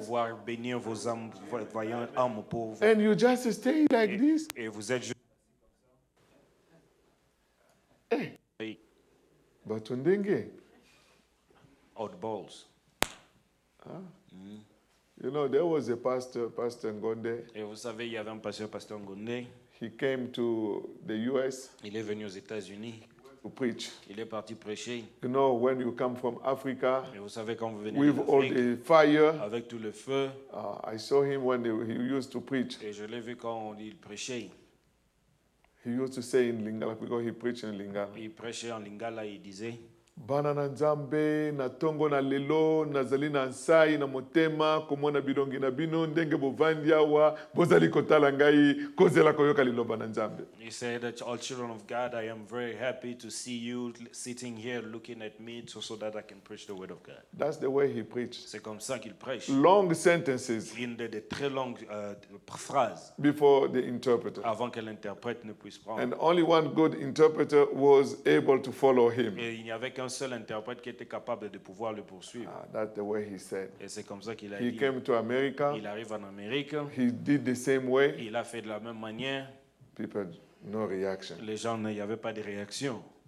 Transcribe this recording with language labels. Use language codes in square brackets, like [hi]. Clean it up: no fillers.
[fr] pouvoir bénir vos âmes, vaillantes âmes pour vous. [en] and you just stay like this. [fr] Et vous êtes juste [en] But undenge, oddballs. you know, there was a pastor, Pastor Ngonde. [fr] Et vous savez, il y avait un pasteur Ngondé. [en] He came to the U.S. [fr] Il est venu aux États-Unis. [en] to preach. [fr] Il est parti prêcher. [en] You know, when you come from Africa [fr] Et vous savez, quand vous venez [en] with all [fr] d'Afrique, [en] the fire, [fr] avec tout le feu, [en] I saw him when he used to preach. [fr] et je l'ai vu quand il prêchait. [en] He used to say in Lingala because he preached in Lingala. [fr] Il prêchait en lingala, il disait, [ln] Bana na nzambe na tongo na lelo nazali na nsai na motema komona bilongi na bino ndenge bovandi awa bozali kotala ngai kozela koyoka liloba na nzambe. [en] he said that all children of God, I am very happy to see you sitting here looking at me so that I can preach the word of God. That's the way he preached. [fr] C'est comme ça qu'il prêche. [en] Long sentences [fr] Une de très longues phrases [en] before the interpreter. [fr] avant que l'interprète ne puisse prendre. [en] And only one good interpreter was able to follow him. [fr] Et il n'y avait qu'un seul interprète qui était capable de pouvoir le poursuivre. [en] That's the way he said. [fr] Et c'est comme ça qu'il a [en] He [fr] dit. [en] came to America. [fr] Il arrive en Amérique, [en] He did the same way. [fr] il a fait de la même manière. [en] People, no reaction. [fr] Les gens, il n'y avait pas de réaction.